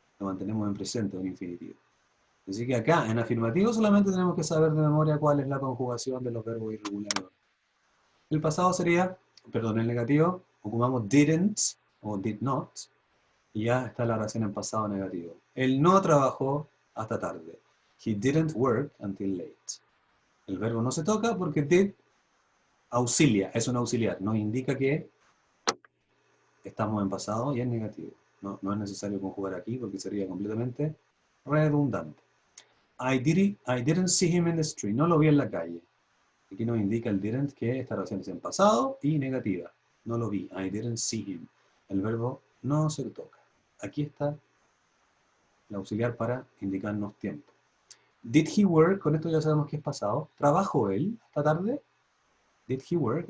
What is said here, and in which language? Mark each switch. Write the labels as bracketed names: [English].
[Spanish] Lo mantenemos en presente o en infinitivo. Así que acá, en afirmativo, solamente tenemos que saber de memoria cuál es la conjugación de los verbos irregulares. El pasado sería, perdón, el negativo, ocupamos didn't o did not, y ya está la oración en pasado negativo. Él no trabajó hasta tarde. [English] He didn't work until late. [Spanish] El verbo no se toca porque did auxilia, es un auxiliar, nos indica que estamos en pasado y en negativo. No es necesario conjugar aquí porque sería completamente redundante. [English] I didn't see him in the street. [Spanish] No lo vi en la calle. Aquí nos indica el didn't que esta oración es en pasado y negativa. No lo vi. [English] I didn't see him. [Spanish] El verbo no se toca. Aquí está el auxiliar para indicarnos tiempo. [English] Did he work? [Spanish] Con esto ya sabemos que es pasado. ¿Trabajó él esta tarde? [English] Did he work?